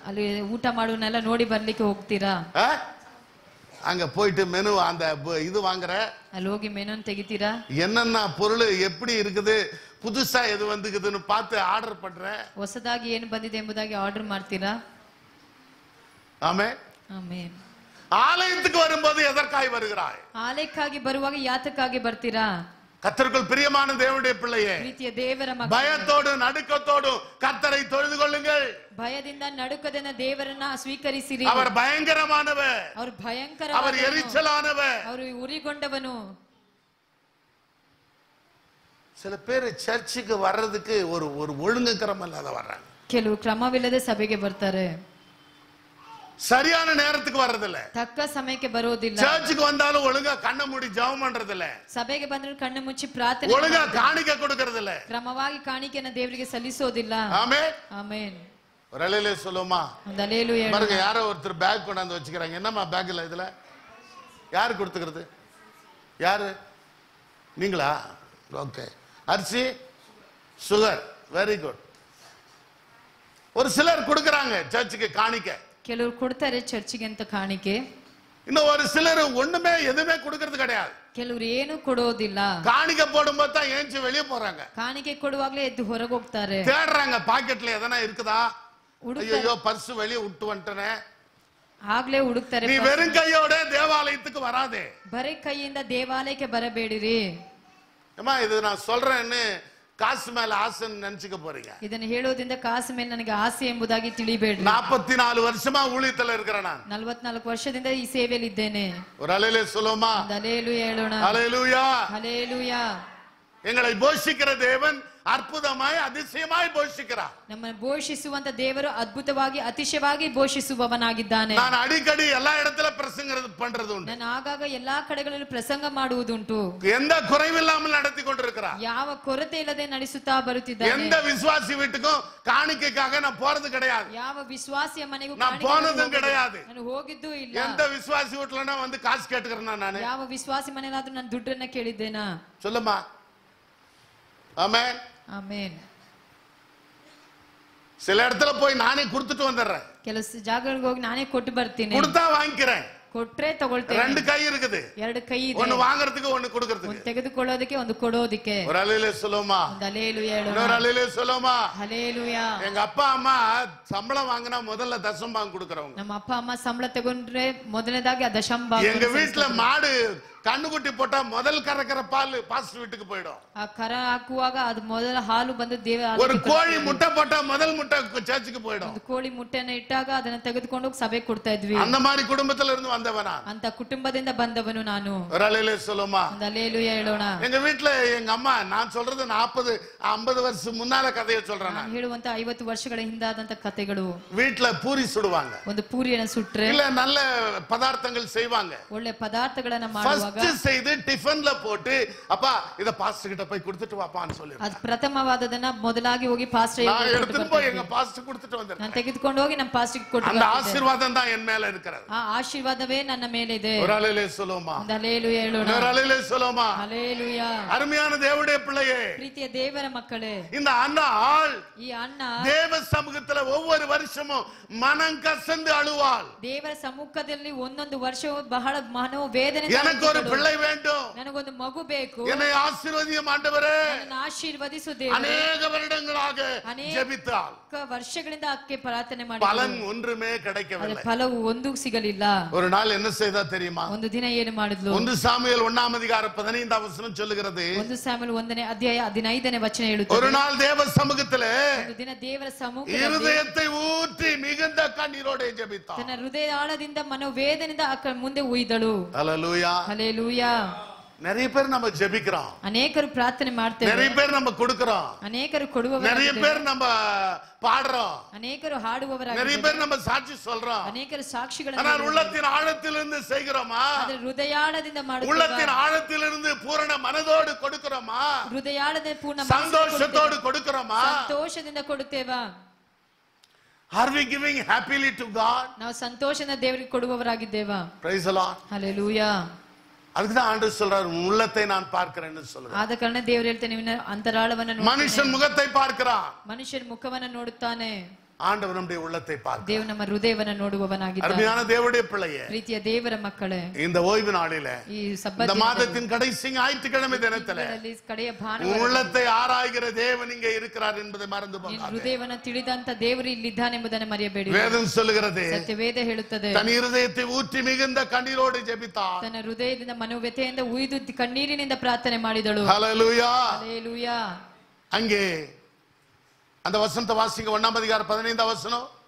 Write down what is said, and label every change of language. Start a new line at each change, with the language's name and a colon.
Kannada: ಅಲ್ಲಿ ಊಟ ಮಾಡುವನ್ನೆಲ್ಲ ನೋಡಿ ಬರ್ಲಿಕ್ಕೆ ಹೋಗ್ತೀರಾ?
Tamil: அங்க போயிட்டு மெனு அந்த இது வாங்குற,
Kannada: ಅಲ್ಲಿ ಹೋಗಿ ಮೆನುನ್ ತೆಗಿತೀರಾ?
Tamil: என்னென்ன பொருள் எப்படி இருக்குது, புதுசா எது வந்துக்குதுன்னு பார்த்து ஆர்டர் பண்ற.
Kannada: ಹೊಸದಾಗಿ ಏನು ಬಂದಿದೆ ಎಂಬುದಾಗಿ ಆರ್ಡರ್ ಮಾಡ್ತೀರಾ?
Tamil: ஆமென்.
Kannada: ಆಮೆನ್.
Tamil: ஆலயத்துக்கு வரும்போது எதற்காய் வருகிறாய்?
Kannada: ಆಲಯಕ್ಕಾಗಿ ಬರುವಾಗ ಯಾತಕ್ಕಾಗಿ ಬರ್ತೀರಾ?
Tamil: கர்த்தருக்குள் பிரியமான தேவனுடைய பிள்ளையே,
Kannada: ಪ್ರೀತಿಯ ದೇವರ ಮಕ್ಕಳೇ,
Tamil: பயத்தோடு நடுக்கத்தோடு கர்த்தரை தொழுது கொள்ளுங்கள்.
Kannada: ಭಯದಿಂದ ನಡುಕದಿಂದ ದೇವರನ್ನ ಸ್ವೀಕರಿಸಿರಿ.
Tamil: அவர் பயங்கரமானவர்,
Kannada: ಅವರು ಭಯಂಕರ,
Tamil: அவர் எரிச்சலானவர்.
Kannada: ಅವರು ಉರಿಗೊಂಡವನು.
Tamil: சில பேர் சர்ச்சுக்கு வர்றதுக்கு ஒரு ஒரு ஒழுங்குக்கிரமம் இல்லாத வர்றாங்க.
Kannada: ಕೆಲವು ಕ್ರಮವಿಲ್ಲದೆ ಸಭೆಗೆ ಬರ್ತಾರೆ.
Tamil: சரியான நேரத்துக்கு வர்றதில்ல.
Kannada: ತಕ್ಕ ಸಮಯಕ್ಕೆ ಬರೋದಿಲ್ಲ.
Tamil: சர்ச்சுக்கு வந்தாலும் ஒழுங்கா கண்ணை மூடி ஜெபம் பண்றது இல்ல.
Kannada: ಸಭೆಗೆ ಬಂದ್ರೆ ಕಣ್ಣು ಮುಚ್ಚಿ ಪ್ರಾರ್ಥನೆ
Tamil: ஒழுங்கா காணிக்கை கொடுக்கிறது இல்ல.
Kannada: ಕ್ರಮವಾಗಿ ಕಾಣಿಕೆಯನ್ನು ದೇವರಿಗೆ ಸಲ್ಲಿಸೋದಿಲ್ಲ.
Tamil: ஆமென்.
Kannada: ಆಮೆನ್.
Tamil: ஒரு அலையிலே சொல்லுமா?
Kannada: ಒಂದು ಅಲ್ಲೇಲೂಯಾ.
Tamil: பாருங்க, யாரோ ஒருத்தர் பேக் கொண்டாந்து வச்சுக்கிறாங்க. என்னம்மா பேக்ல இதுல? யாரு கொடுத்துக்கிறது? யாரு? நீங்களா? ஓகே. அரிசி, சுகர்,
English: Very good.
Tamil: ஒரு சிலர் கொடுக்கறாங்க சர்ச்சுக்கு காணிக்கை.
Kannada: ಕೆಲವರು ಕೊಡ್ತಾರೆ ಚರ್ಚಿಗೆ ಅಂತ ಕಾಣಿಕೆ.
Tamil: இன்னும் ஒரு சிலர் ஒண்ணுமே எதுவுமே கொடுக்கறது கிடையாது.
Kannada: ಕೆಲವರು ಏನು ಕೊಡೋದಿಲ್ಲ.
Tamil: காணிக்கை போடும்போது தான் ஏஞ்சி வெளியே போறாங்க.
Kannada: ಕಾಣಿಕೆ ಕೊಡುವಾಗಲೇ ಎದ್ದು ಹೊರಗೆ ಹೋಗ್ತಾರೆ.
Tamil: தேடுறாங்க பாக்கெட்ல எதனா இருக்குதா?
Kannada: ಹುಡುಕ್ತಾರೆ.
Tamil: ஐயோ பர்ஸ் வெளியே விட்டு வந்துட்டேனே.
Kannada: ಆಗ್ಲೇ ಹುಡುಕ್ತಾರೆ.
Tamil: நீ வெறும் கையோட தேவாலயத்துக்கு வராதே.
Kannada: ಬರೀ ಕೈಯಿಂದ ದೇವಾಲಯಕ್ಕೆ ಬರಬೇಡಿರಿ.
Tamil: அம்மா, இது நான் சொல்றேன்னு காசு மேல ஆசைன்னு நினைச்சுக்க போறீங்க.
Kannada: ಇದನ್ನು ಹೇಳೋದ್ರಿಂದ ಕಾಸು ಮೇಲೆ ನನಗೆ ಆಸೆ ಎಂಬುದಾಗಿ ತಿಳಿಬೇಡಿ.
Tamil: 44 வருஷமா ஊழியத்துல இருக்கிறேன் நான்.
Kannada: 44 ವರ್ಷದಿಂದ ಈ ಸೇವೆಯಲ್ಲಿ ಇದ್ದೇನೆ.
Tamil: ஒரு அலையிலே சொல்லுமா?
Kannada: ಹಲ್ಲೆಲೂಯಾ ಹೇಳೋಣ.
Tamil: ஹல்லேலூயா.
Kannada: ಹಲ್ಲೆಲೂಯಾ.
Tamil: எங்களை போஷிக்கிற தேவன் அற்புதமாய் அதிசயமாய் போஷிக்கிறார்.
Kannada: ನಮ್ಮನ್ನು ಘೋಷಿಸುವಂತ ದೇವರು ಅದ್ಭುತವಾಗಿ ಅತಿಶಯವಾಗಿ ಘೋಷಿಸುವವನಾಗಿದ್ದಾನೆ.
Tamil: நான் அடிக்கடி எல்லா இடத்துல பிரசங்கம் பண்றது உண்டு.
Kannada: ನಾನು ಆಗಾಗ ಎಲ್ಲಾ ಕಡೆಗಳಲ್ಲಿ ಪ್ರಸಂಗ ಮಾಡುವುದುಂಟು.
Tamil: எந்த குறைவில்லாமல் நடத்தி கொண்டிருக்கிறார்.
Kannada: ಯಾವ ಕೊರತೆ ಇಲ್ಲದೆ ನಡೆಸುತ್ತಾ ಬರುತ್ತಿದ್ದಾನೆ.
Tamil: எந்த விசுவாசி வீட்டுக்கும் காணிக்கைக்காக நான் போறது கிடையாது.
Kannada: ಯಾವ ವಿಶ್ವಾಸಿಯ ಮನೆಗೂ
Tamil: நான் போனதும் கிடையாது.
Kannada: ನಾನು ಹೋಗಿದ್ದೂ ಇಲ್ಲ.
Tamil: எந்த விசுவாசி வீட்டுலனா வந்து காசு கேட்டுக்கிறேன் நான்.
Kannada: ಯಾವ ವಿಶ್ವಾಸಿ ಮನೆಯಾದ್ರೂ ನಾನು ದುಡ್ಡನ್ನ ಕೇಳಿದ್ದೇನಾ?
Tamil: சொல்லுமா? ஆமென்.
Kannada: ಆಮೆನ್.
Tamil: சில இடத்துல போய் நானே கொடுத்துட்டு வந்துடுறேன்.
Kannada: ಕೆಲವು ಜಾಗಗಳಿಗೆ ಹೋಗಿ ನಾನೇ ಕೊಟ್ಟು ಬರ್ತೀನಿ.
Tamil: கொடுத்தா வாங்கிக்கிறேன்.
Kannada: ಕೊಟ್ರೆ ತಗೊಳ್ತೇವೆ.
Tamil: 2
Kannada: ಕೈ
Tamil: இருக்குது.
Kannada: 2 ಕೈ ಇದೆ.
Tamil: ஒன்னு வாங்குறதுக்கு ஒன்னு கொடுக்கிறதுக்கு.
Kannada: ಒಂದು ತೆಗೆದುಕೊಳ್ಳೋದಕ್ಕೆ ಒಂದು ಕೊಡೋದಕ್ಕೆ.
Tamil: ஒரு அல்லேலூயா சொல்லுமா.
Kannada: ಒಂದು ಹಲ್ಲೆಲೂಯಾ ಹೇಳೋಣ.
Tamil: ஒரு அல்லேலூயா சொல்லுமா.
Kannada: ಹಲ್ಲೆಲೂಯಾ.
Tamil: எங்க அப்பா அம்மா சம்பளம் வாங்கினா முதல்ல தசமபாகம் கொடுக்கறவங்க.
Kannada: ನಮ್ಮ ಅಪ್ಪ ಅಮ್ಮ ಸಂಬಳ ತಗೊಂಡ್ರೆ ಮೊದಲನೇದಾಗಿ ದಶಂಭಾಗ.
Tamil: எங்க வீட்ல மாடு கண்ணுக்குட்டி போட்டா முதல் கறக்கிற பால் பாஸ்டர் வீட்டுக்கு போய்டும்.
Kannada: ಆ ಕರ ಹಾಕುವಾಗ ಅದು ಮೊದಲ ಹಾಲು ಬಂದು
Tamil: ஒரு கோழி முட்டை போட்டா முதல் முட்டை சர்ச்சுக்கு போய்டும்.
Kannada: ಒಂದು ಕೋಳಿ ಮುಟ್ಟೆನ ಇಟ್ಟಾಗ ಅದನ್ನ ತೆಗೆದುಕೊಂಡು ಹೋಗಿ ಸಭೆಗೆ ಕೊಡ್ತಾ ಇದ್ವಿ.
Tamil: அந்த மாதிரி குடும்பத்துல இருந்து வந்தவனா.
Kannada: ಅಂತ ಕುಟುಂಬದಿಂದ ಬಂದವನು ನಾನು.
Tamil: ஒரு அல்லேலூயா சொல்லுமா.
Kannada: ಒಂದು ಹಲ್ಲೆಲೂಯಾ ಹೇಳೋಣ.
Tamil: எங்க வீட்ல எங்க அம்மா நான் சொல்றது 40 50 வருஷம் முன்னால கதையை சொல்றேன் நான்.
Kannada: ಹೇಳುವಂತ 50 ವರ್ಷಗಳ ಹಿಂದಾದಂತ ಕಥೆಗಳು.
Tamil: வீட்ல பூரி சுடுவாங்க.
Kannada: ಒಂದು ಪೂರಿಯನ್ನು ಸುಟ್ರೆ
Tamil: இல்ல நல்ல பதார்த்தங்கள் செய்வாங்க.
Kannada: ಒಳ್ಳೆ ಪದಾರ್ಥಗಳನ್ನ ಮಾಡುವಾಗ
Tamil: ஃபர்ஸ்ட் செய்து டிஃபன்ல போட்டு அப்பா இத பாஸ்டர் கிட்ட போய் கொடுத்துட்டு வாப்பான்னு சொல்லிரு.
Kannada: ಅದು ಪ್ರಥಮವಾದದನ್ನ ಮೊದಲಾಗಿ ಹೋಗಿ ಪಾಸ್ಟರ್
Tamil: நான் எடுத்து போய் எங்க பாஸ்டர் கொடுத்துட்டு வந்தேன்.
Kannada: ನಾನು ತೆಗೆದುಕೊಂಡು ಹೋಗಿ ನಮ್ಮ ಪಾಸ್ಟರ್ಗೆ ಕೊಟ್ಟು
Tamil: அந்த ஆசீர்வாதம் தான் என் மேல இருக்கிறது.
Kannada: ಆ ಆಶೀರ್ವಾದವೇ ನನ್ನ ಮೇಲೆ ಇದೆ.
Tamil: ஒரு அல்லேலூயா சொல்லுமா.
Kannada: ಒಂದು ಹಲ್ಲೆಲೂಯಾ ಹೇಳೋಣ.
Tamil: ஒரு அல்லேலூயா சொல்லுமா.
Kannada: ಹಲ್ಲೆಲೂಯಾ.
Tamil: அருமையான தேவனுடைய பிள்ளையே,
Kannada: ಪ್ರೀತಿಯ ದೇವರ ಮಕ್ಕಳೇ,
Tamil: இந்த அன்னாள்
Kannada: ಈ ಅಣ್ಣ
Tamil: தேவ சமூகத்துல ஒவ்வொரு வருஷமும் மனம் கசந்து அழுவாள்.
Kannada: ದೇವರ ಸಮ್ಮುಖದಲ್ಲಿ ಒಂದೊಂದು ವರ್ಷವೂ ಬಹಳ ಮನೋವೇದನೆ.
Tamil: எனக்கு ஒரு பிள்ளை வேண்டும்,
Kannada: ನನಗೊಂದು ಮಗು ಬೇಕು,
Tamil: என்னை ஆசீர்வதியும் ஆண்டவரே.
Kannada: ನನ್ನನ್ನು ಆಶೀರ್ವದಿಸು ದೇವರೇ.
Tamil: அநேக வருடங்களாக ஜெபித்தாள்.
Kannada: ವರ್ಷಗಳಿಂದ ಆಕೆ ಪ್ರಾರ್ಥನೆ ಮಾಡಿ
Tamil: பலன் ஒன்றுமே கிடைக்கவில்லை.
Kannada: ಫಲವು ಒಂದು ಸಿಗಲಿಲ್ಲ.
Tamil: ஒரு நாள் என்ன செய்தா தெரியுமா?
Kannada: ಒಂದು ದಿನ ಏನು ಮಾಡಿದ್ಲು?
Tamil: 1 சாமுவேல் 1ஆம் அதிகாரம் 15ஆம் வசனம் சொல்லுகிறது.
Kannada: 1 ಸಾಮುವೇಲ್ 1ನೇ ಅಧ್ಯಾಯ 15ನೇ ವಚನ ಹೇಳುತ್ತದೆ.
Tamil: ஒரு நாள் தேவ சமூகத்திலே
Kannada: ಒಂದು ದಿನ ದೇವರ ಸಮ್ಮುಖದಲ್ಲಿ
Tamil: இருதயத்தை ஊற்றி மிகுந்த கண்ணீரோடு ஜெபித்தாள்.
Kannada: ತನ್ನ ಹೃದಯ ಆಳದಿಂದ ಮನೋವೇದನೆಯಿಂದ ಆಕೆ ಮುಂದೆ ಉಯ್ದಳು.
Tamil: ஹல்லேலூயா.
Kannada: ಹಲ್ಲೆಲೂಯಾ.
Tamil: நிறைய பேர் நம்ம ஜெபிக்கிறோம்,
Kannada: ಅನೇಕರು ಪ್ರಾರ್ಥನೆ ಮಾಡ್ತೇವೆ,
Tamil: நிறைய பேர் நம்ம கொடுக்கிறோம்,
Kannada: ಅನೇಕರು ಕೊಡುವವರಾಗಿದ್ದೇವೆ,
Tamil: நிறைய பேர் நம்ம பாடுறோம்,
Kannada: ಅನೇಕರು
Tamil: நிறைய
Kannada: ಹಾಡುವವರಾಗಿದ್ದೇವೆ,
Tamil: பேர் நம்ம சாட்சி சொல்றோம்.
Kannada: ಅನೇಕರು ಸಾಕ್ಷಿಗಳನ್ನು
Tamil: ஆனால் உள்ளத்தின் ஆழத்திலிருந்து செய்கிறோமா?
Kannada: ಆದರೆ ಹೃದಯಾಳದಿಂದ ಮಾಡುತ್ತೇವೆ.
Tamil: உள்ளத்தின் ஆழத்திலிருந்து பூரண மனதோடு கொடுக்கிறோமா?
Kannada: ಹೃದಯಾಳದ ಪೂರ್ಣ
Tamil: சந்தோஷத்தோடு கொடுக்கிறோமா?
Kannada: ಸಂತೋಷದಿಂದ ಕೊಡುತ್ತೇವಾ?
English: Are we giving happily to God?
Kannada: ನಾವು ಸಂತೋಷನ ದೇವರಿಗೆ ಕೊಡುವವರಾಗಿದ್ದೇವಾ?
English: Praise the Lord.
Kannada: ಹಲ್ಲೆಲೂಯಾ.
Tamil: அதுக்கு தான் ஆண்டவர் சொல்றார், உள்ளத்தை நான் பார்க்கிறேன்னு சொல்றார்.
Kannada: ಆದ ಕಾರಣ ದೇವರು ಹೇಳ್ತಾನೆ, ನಿನ್ನ ಅಂತರಾಳವನ್ನು ನೋಡುತ್ತಾನೆ.
Tamil: மனுஷன் முகத்தை பார்க்கிறான்,
Kannada: ಮನುಷ್ಯನ ಮುಖವನ್ನು ನೋಡುತ್ತಾನೆ,
Tamil: ஆண்டவர் நம்முடைய உள்ளத்தை பார்க்கிறார்.
Kannada: ದೇವರು ನಮ್ಮ ಹೃದಯವನ್ನು ನೋಡುವವನಾಗಿದ್ದಾನೆ.
Tamil: அருமையான தேவனுடைய பிள்ளையே,
Kannada: ಪ್ರೀತಿಯ ದೇವರ ಮಕ್ಕಳೇ,
Tamil: இந்த ஓய்வு நாளிலே,
Kannada: ಈ
Tamil: இந்த
Kannada: ಸಬ್ಬತ್
Tamil: மாதத்தின் கடைசி ஞாயிற்றுக்கிழமை தினத்திலே
Kannada: ದಿನದಲ್ಲಿ ಕಡೆಯ
Tamil: உன்
Kannada: ಭಾನುವಾರ
Tamil: உள்ளத்தை ஆராய்கிற தேவன் இங்கே இருக்கிறார் என்பதை மறந்து
Kannada: ನಿನ್ನ
Tamil: போகாதே.
Kannada: ಹೃದಯವನ್ನು ತಿಳಿದಂತ ದೇವರು ಇಲ್ಲಿದ್ದಾನೆಂಬುದನ್ನು ಮರೆಯಬೇಡಿ.
Tamil: வேதம் சொல்லுகிறது,
Kannada: ಸತ್ಯವೇದ ಹೇಳುತ್ತದೆ,
Tamil: தன் இருதயத்தை ஊற்றி மிகுந்த கண்ணீரோடு ஜெபித்தார்.
Kannada: ತನ್ನ ಹೃದಯದಿಂದ ಮನೋವ್ಯಥೆಯಿಂದ ಉಯ್ದು ಕಣ್ಣೀರಿನಿಂದ ಪ್ರಾರ್ಥನೆ ಮಾಡಿದಳು.
Tamil: ஹல்லேலூயா.
Kannada: ಹಲ್ಲೆಲೂಯಾ.
Tamil: அங்கே அந்த வசனத்தை வாசிங்க, 1ஆம் அதிகாரம் 15ஆம் வசனம்.